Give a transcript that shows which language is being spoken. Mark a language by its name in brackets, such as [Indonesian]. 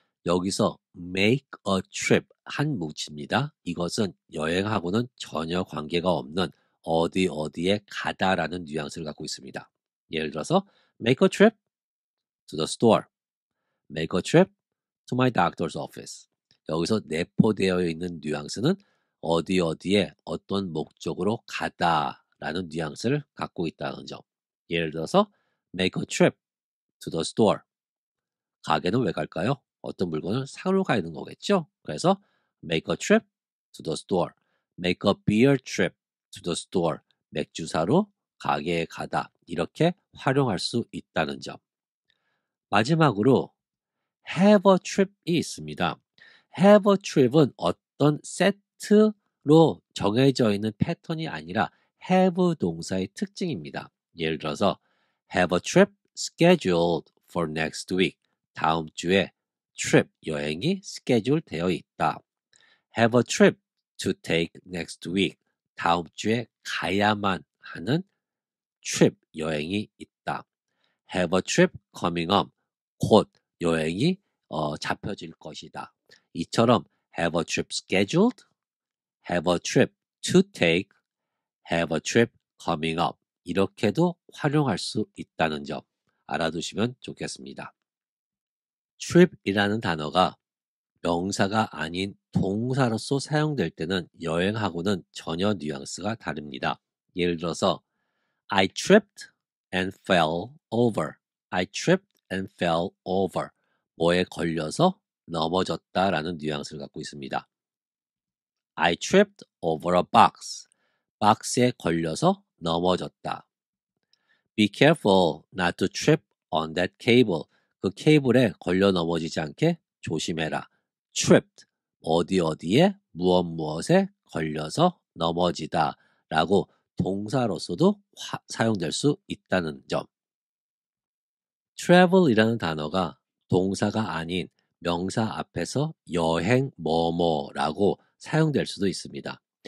[Korean] 여기서 [English] make a trip [Korean] 한 뭉치입니다. 이것은 여행하고는 전혀 관계가 없는 어디 어디에 가다라는 뉘앙스를 갖고 있습니다. 예를 들어서 [English] make a trip to the store, make a trip to my doctor's office. [Korean] 여기서 내포되어 있는 뉘앙스는 어디 어디에 어떤 목적으로 가다라는 뉘앙스를 갖고 있다는 점. 예를 들어서 [English] make a trip to the store. [Korean] 가게는 왜 갈까요? 어떤 물건을 사러 가는 거겠죠? 그래서 [English] make a trip to the store. make a beer trip to the store. [Korean] 맥주 사러 가게에 가다. 이렇게 활용할 수 있다는 점. 마지막으로 [English] have a trip [Korean] 이 있습니다. [English] have a trip [Korean] 은 어떤 세트로 정해져 있는 패턴이 아니라 have 동사의 특징입니다. 예를 들어서 [English] have a trip scheduled for next week. [Korean] 다음 주에 trip, 여행이 schedule 되어 있다. [English] have a trip to take next week. [Korean] 다음 주에 가야만 하는 trip, 여행이 있다. [English] have a trip coming up. [Korean] 곧 여행이 잡혀질 것이다. 이처럼 [English] have a trip scheduled, have a trip to take, have a trip coming up. [Korean] 이렇게도 활용할 수 있다는 점 알아두시면 좋겠습니다. trip이라는 단어가 명사가 아닌 동사로서 사용될 때는 여행하고는 전혀 뉘앙스가 다릅니다. 예를 들어서 [English] I tripped and fell over. I tripped and fell over. [Korean] 뭐에 걸려서 넘어졌다라는 뉘앙스를 갖고 있습니다. [English] I tripped over a box. [Korean] 박스에 걸려서 넘어졌다. [English] Be careful not to trip on that cable. [Korean] 그 케이블에 걸려 넘어지지 않게 조심해라. [English] Tripped. [Korean] 어디 어디에 무엇에 걸려서 넘어지다 라고 동사로서도 사용될 수 있다는 점. travel이라는 단어가 동사가 아닌 명사 앞에서 여행 뭐뭐라고 사용될 수도 있습니다.